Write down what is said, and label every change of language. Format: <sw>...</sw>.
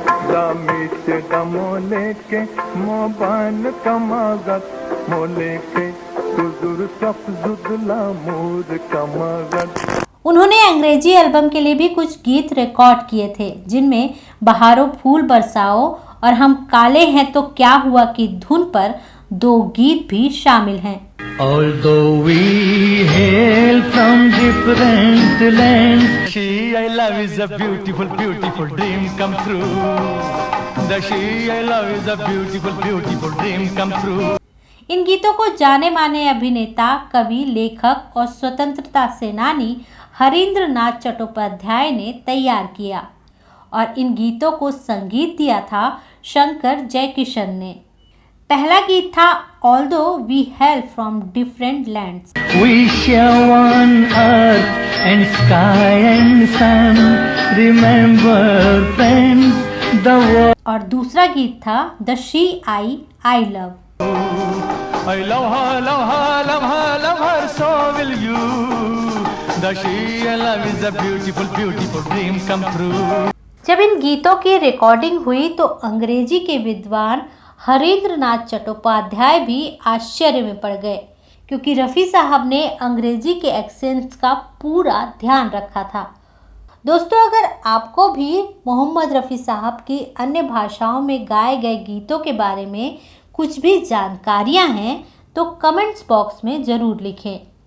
<hi>लामी से दम लेके मोबन का मगज, मोले के तुजुर सफजुत लामूर का मगज. उन्होंने अंग्रेजी एल्बम के लिए भी कुछ गीत रिकॉर्ड किए थे, जिनमें बहारों फूल बरसाओ और हम काले हैं तो क्या हुआ की धुन पर 2 गीत भी शामिल हैं.</hi> <en>Although we hail from different lands, she I love is a beautiful, beautiful dream come true. The she I love is a beautiful, beautiful dream come true.</en> <hi>इन गीतों को जाने माने अभिनेता, कवि, लेखक और स्वतंत्रता सेनानी हरींद्र नाथ चट्टोपाध्याय ने तैयार किया और इन गीतों को संगीत दिया था शंकर जयकिशन ने. पहला गीत था although we hello from different lands.</hi> <en>We share one earth and sky and sun. Remember friends, the world.</en> <hi>और दूसरा गीत था the she I love.</hi> <en>I love her, love her, love her, love her, so will you. The she I love is a beautiful, beautiful dream come true.</en> <hi>जब इन गीतों की recording हुई तो अंग्रेजी के विद्वान हरींद्र नाथ चट्टोपाध्याय भी आश्चर्य में पड़ गए, क्योंकि रफ़ी साहब ने अंग्रेजी के एक्सेंट्स का पूरा ध्यान रखा था. दोस्तों, अगर आपको भी मोहम्मद रफ़ी साहब की अन्य भाषाओं में गाए गए गीतों के बारे में कुछ भी जानकारियां हैं तो कमेंट्स बॉक्स में ज़रूर लिखें.</hi>